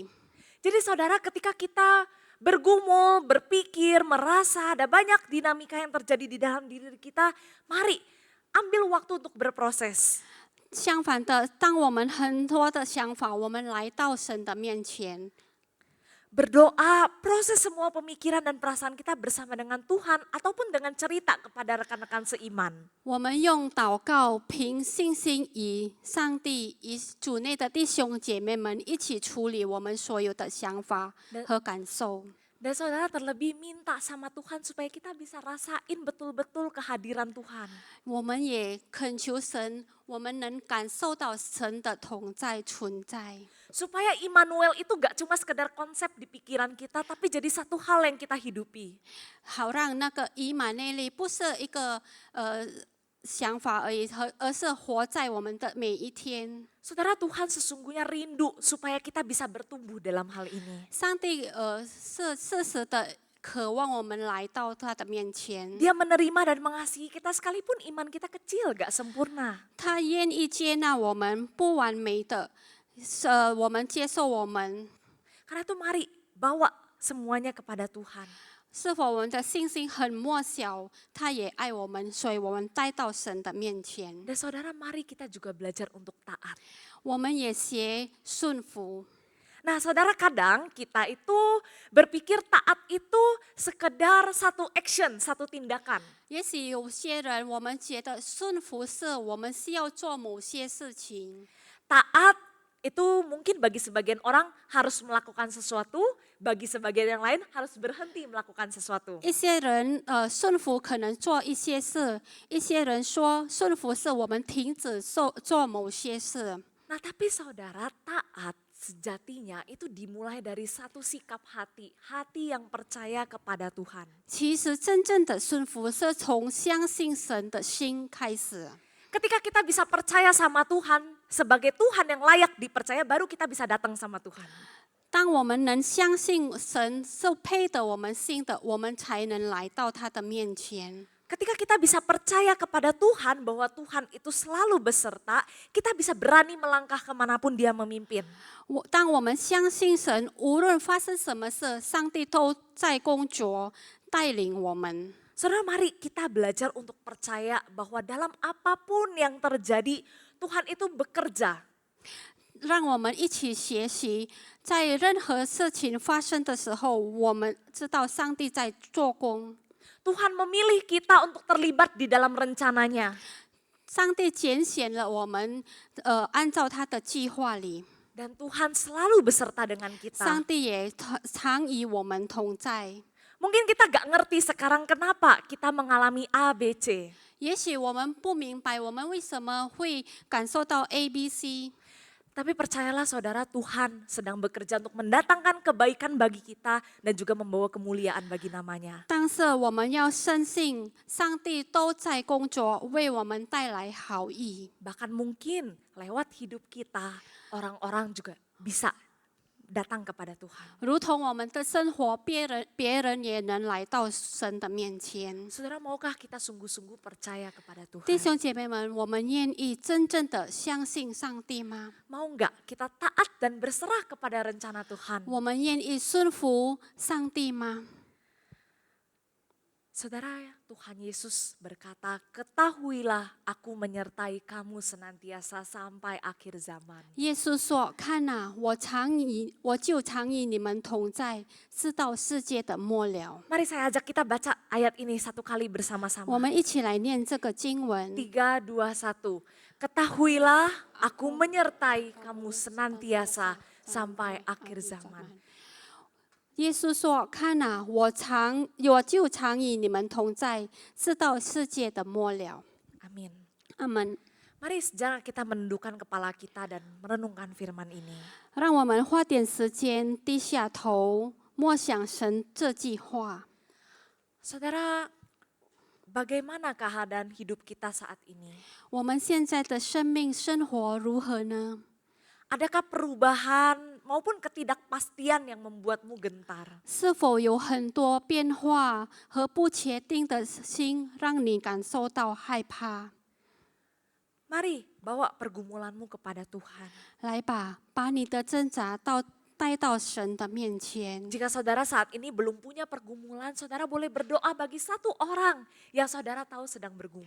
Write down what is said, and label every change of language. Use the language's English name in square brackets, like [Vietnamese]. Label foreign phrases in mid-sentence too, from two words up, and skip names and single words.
[Indonesian] Jadi saudara, ketika kita bergumul, berpikir, merasa ada banyak dinamika yang terjadi di dalam diri kita, mari ambil waktu untuk berproses. [Chinese] 相反的，当我们很多的想法，我们来到神的面前， [Indonesian] Berdoa, proses semua pemikiran dan perasaan kita bersama dengan Tuhan ataupun dengan cerita kepada rekan-rekan seiman. [Chinese] 我们用祷告，凭信心与上帝、与主内的弟兄姐妹们一起处理我们所有的想法和感受。 [Indonesian] Dan saudara terlebih minta sama Tuhan supaya kita bisa rasain betul-betul kehadiran Tuhan. [Chinese] 我们也恳求神，我们能感受到神的同在存在。 [Indonesian] Supaya Immanuel itu gak cuma sekedar konsep di pikiran kita, tapi jadi satu hal yang kita hidupi. [Chinese] 好让那个以马内利不是一个想法而已，而是活在我们的每一天。 [Indonesian] Saudara, Tuhan sesungguhnya rindu supaya kita bisa bertumbuh dalam hal ini. [Chinese] 上帝是事实的渴望我们来到他的面前， [Indonesian] Dia menerima dan mengasihi kita sekalipun iman kita kecil, gak sempurna. [Chinese] 他愿意接纳我们不完美的，我们接受我们。 [Indonesian] Karena itu mari bawa semuanya kepada Tuhan. [Chinese] 是否我们的信心很渺小，他也爱我们，所以我们带到神的面前。 [Indonesian] Dan saudara, mari kita juga belajar untuk taat. [Chinese] 我们也学顺服。 [Indonesian] Nah saudara, kadang kita itu berpikir taat itu sekedar satu action, satu tindakan. [Chinese] 也许有些人，我们觉得顺服是我们需要做某些事情。 [Indonesian] Taat itu mungkin bagi sebagian orang harus melakukan sesuatu, bagi sebagian yang lain harus berhenti melakukan sesuatu. [Chinese] 一些人顺服可能做一些事，一些人说顺服是我们停止做某些事。 [Indonesian] Nah tapi saudara, taat sejatinya itu dimulai dari satu sikap hati, hati yang percaya kepada Tuhan. [Chinese] 其实真正的顺服是从相信神的心开始。 [Indonesian] Ketika kita bisa percaya sama Tuhan, sebagai Tuhan yang layak dipercaya, baru kita bisa datang sama Tuhan. [Chinese] 当我们能相信神是配得我们信的，我们才能来到他的面前。 [Indonesian] Ketika kita bisa percaya kepada Tuhan bahwa Tuhan itu selalu beserta, kita bisa berani melangkah kemanapun Dia memimpin. [Chinese] 当我们相信神，无论发生什么事，上帝都在工作带领我们。 [Indonesian] Saudara, mari kita belajar untuk percaya bahwa dalam apapun yang terjadi, Tuhan itu bekerja. [Chinese] 让我们一起学习，在任何事情发生的时候，我们知道上帝在做工。 [Indonesian] Tuhan memilih kita untuk terlibat di dalam rencananya. [Chinese] 上帝拣选了我们，按照他的计划里， [Indonesian] Dan Tuhan selalu beserta dengan [Chinese] 上 [Indonesian] kita. [Chinese] 帝也常与我们同在。 [Indonesian] Mungkin kita gak ngerti sekarang kenapa kita mengalami A, B, C. [Chinese] 也许我们不明白我们为什么会感受到 A、B、C， [Indonesian] Tapi percayalah saudara, Tuhan sedang bekerja untuk mendatangkan kebaikan bagi kita dan juga membawa kemuliaan bagi namanya. [Chinese] 但是我们要深信，上帝都在工作，为我们带来好意。 [Indonesian] Bahkan mungkin lewat hidup kita, orang-orang juga bisa datang kepada Tuhan. [Chinese] 如同我们的生活，别人也能来到神的面前。 [Indonesian] Saudara, maukah kita sungguh-sungguh percaya kepada [Chinese] 弟 [Indonesian] Tuhan? [Chinese] 兄姐妹们，我们愿意真正的相信上帝吗？ [Indonesian] Mau nggak kita taat dan berserah kepada rencana Tuhan? [Chinese] 我们愿意顺服上帝吗？ [Indonesian] Saudara, Tuhan Yesus berkata, ketahuilah aku menyertai kamu senantiasa sampai akhir zaman. [Chinese] 耶稣说：“看哪，我就常与你们同在，直到世界的末了。 [Indonesian] Mari saya ajak kita baca ayat ini satu kali [Chinese] 我 [Indonesian] bersama-sama. [Chinese] 们一起来念这个经文。 3, 2, 1. [Indonesian] Ketahuilah aku menyertai kamu senantiasa sampai akhir zaman. [Chinese] 耶稣说：“看哪，我就常与你们同在，直到世界的末了。 [Indonesian] Amin. ” [Chinese] 阿门。 [Indonesian] Mari sejarah kita menundukkan kepala kita dan merenungkan firman ini. [Chinese] 让我们花点时间低下头，默想神这句话。 [Indonesian] Saudara, bagaimana keadaan hidup kita saat ini? [Chinese] 我们现在的生命生活如何呢？ [Indonesian] Adakah perubahan maupun ketidakpastian yang membuatmu gentar? [Chinese] 是否有很多变化和不确定的心，让你感受到害怕？ [Indonesian] Mari bawa pergumulanmu kepada Tuhan. [Chinese] 来吧，把你的挣扎带到神的面前。 [Indonesian] Jika saudara saat ini belum punya pergumulan, saudara boleh berdoa bagi satu orang yang saudara tahu sedang bergumul.